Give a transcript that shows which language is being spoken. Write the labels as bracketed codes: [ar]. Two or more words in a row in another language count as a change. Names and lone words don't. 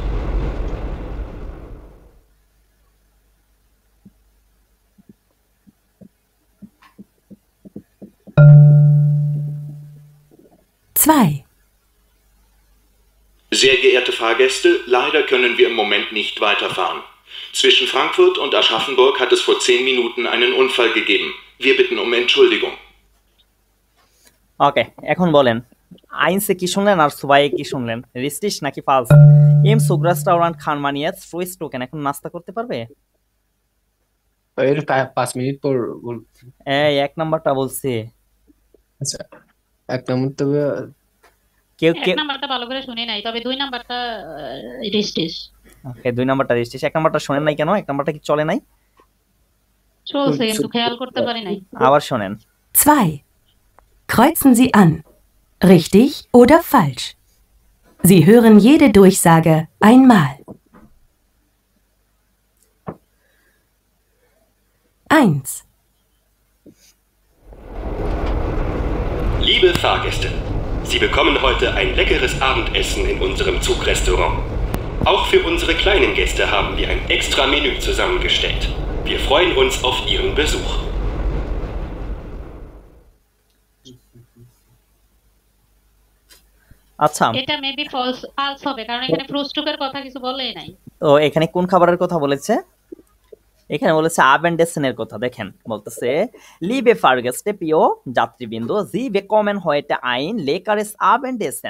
[de] Zwei. Sehr geehrte Fahrgäste, leider können wir im Moment nicht weiterfahren. Zwischen Frankfurt und Aschaffenburg hat es vor 10 Minuten einen Unfall gegeben. Wir bitten um Entschuldigung. [bn] ওকে, এখন বলেন আইনসে কি শুনলেন আর সুবাই কি শুনলেন? রিস্টিশ নাকি ফালস? [de] Im Zugrestaurant kann man nicht frühstücken, [bn] এখন নাস্তা করতে পারবে? এর 5 মিনিট পর এই এক নাম্বারটা বলছি। আচ্ছা, এক নম্বর তো কেউ এক নাম্বারটা ভালো করে শুনি নাই, তবে 2 নাম্বারটা রিস্টিশ। ওকে, 2 নাম্বারটা রিস্টিশ। এক নাম্বারটা শুনেন নাই কেন? এক নাম্বারটা কি চলে নাই? চলছে কিন্তু খেয়াল করতে পারি নাই। আবার শুনেন। 2. [de] Kreuzen Sie an. Richtig oder falsch? Sie hören jede Durchsage einmal. 1. Liebe Fahrgäste, Sie bekommen heute ein leckeres Abendessen in unserem Zugrestaurant. Auch für unsere kleinen Gäste haben wir ein extra Menü zusammengestellt. Wir freuen uns auf Ihren Besuch. [bn] আচ্ছা, এটা মেবি ফলস হবে, কারণ এখানে ফ্রুস্টুকের কথা কিছু বলেই নাই। তো এখানে কোন খাবারের কথা বলেছে? এখানে বলেছে আবেন্ডেসেনের কথা। দেখেন বলতেছে [de] Liebe Fahrgäste [bn] প্রিয় যাত্রীবৃন্দ, [de] Sie bekommen heute ein leckeres Abendessen.